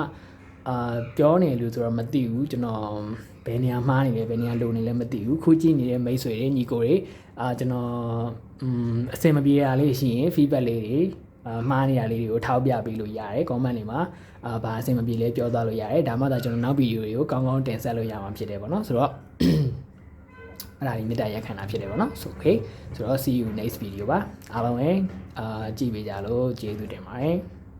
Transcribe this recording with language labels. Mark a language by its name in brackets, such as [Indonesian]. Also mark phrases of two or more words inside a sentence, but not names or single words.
[Burmese] ပြောနေလို့ဆိုတော့မသိဘူးကျွန်တော်ဘယ်နေရာမှားနေလဲဘယ်နေရာလိုနေလဲမသိဘူးခုကြည့်နေတဲ့မိတ်ဆွေတွေညီကိုတွေကျွန်တော်အဆင်မပြေတာလေးရှိရင် [English] feedback [Burmese] လေးတွေမှားနေတာလေးတွေကိုထောက်ပြပေးလို့ရတယ် comment တွေမှာဘာအဆင်မပြေလဲပြောသွားလို့ရတယ်ဒါမှသာကျွန်တော်နောက်ဗီဒီယိုတွေကိုကောင်းကောင်းတင်ဆက်လို့ရမှာဖြစ်တယ်ပေါ့နော်ဆိုတော့အဲ့ဒါလေးမြတ်တရားခံတာဖြစ်တယ်ပေါ့နော် [English] so okay [Burmese] ဆိုတော့ [English] see you next video [Burmese] ပါအားလုံးပဲကြည့်ပေးကြလို့ကျေးဇူးတင်ပါတယ်